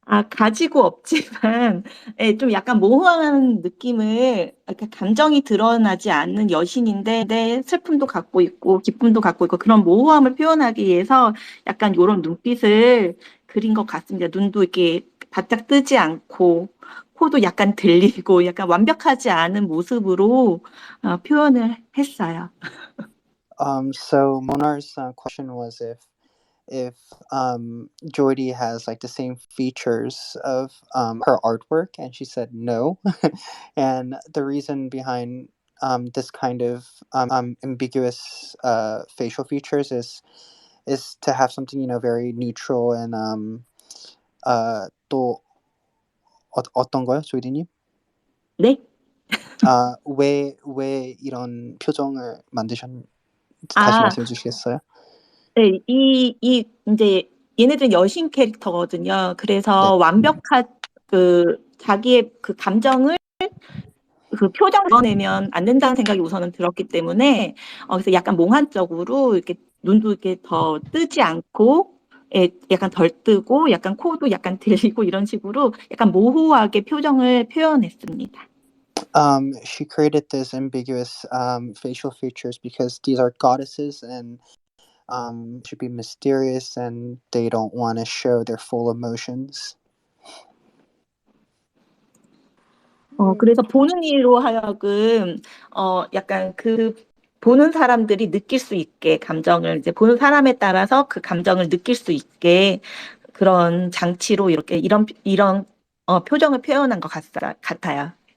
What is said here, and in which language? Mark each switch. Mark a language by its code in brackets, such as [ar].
[ko] 가지고 없지만, 좀 약간 모호한 느낌을, 감정이 드러나지 않는 여신인데, 슬픔도 갖고 있고, 기쁨도 갖고 있고, 그런 모호함을 표현하기 위해서 약간 이런 눈빛을 그린 것 같습니다. 눈도 이렇게 바짝 뜨지 않고, 코도 약간 들리고, 약간 완벽하지 않은 모습으로 표현을 했어요. [en] So Monar's question was if Jordy has like the same features of her artwork, and she said no. And the reason behind this kind of ambiguous facial features is to have something very neutral and [ko] 또 어떤 거요, 조이디님? 네? 왜 이런 표정을 만드셨는지 다시 말씀해 주시겠어요? 네, 이제 얘네들은 여신 캐릭터거든요. 그래서 완벽한 자기의 그 감정을 그 표정을 드러내면 안 된다는 생각이 우선은 들었기 때문에 그래서 약간 몽환적으로 이렇게 눈도 이렇게 더 뜨지 않고 약간 덜 뜨고 약간 코도 약간 들리고 이런 식으로 약간 모호하게 표정을 표현했습니다. [en] She created this ambiguous facial features because these are goddesses and should be mysterious and they don't want to show their full emotions. [ko] 그래서 보는 이로 하여금 약간 그 보는 사람들이 느낄 수 있게 감정을 이제 보는 사람에 따라서 그 감정을 느낄 수 있게 그런 장치로 이렇게 이런 표정을 표현한 것 같아요.